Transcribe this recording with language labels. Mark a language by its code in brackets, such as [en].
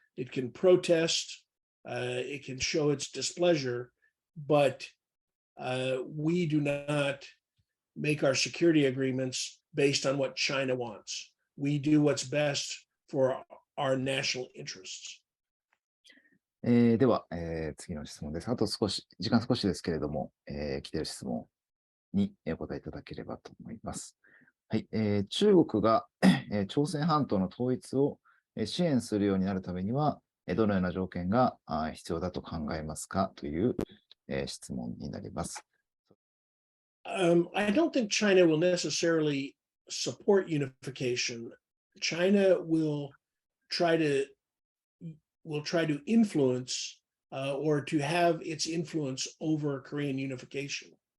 [en] It can protest, it can show its displeasure, but we do not make our security agreements based on what China wants. We do what's best for our national interests. [ja] では、次の質問です。あと時間少しですけれども、来ている質問にお答えいただければと思います。はい、中国が、朝鮮半島の統一を支援するようになるためには、どのような条件が必要だと考えますかという質問になります。 [en] I don't think China will necessarily support unification. China will try to influence or to have its influence over Korean unification.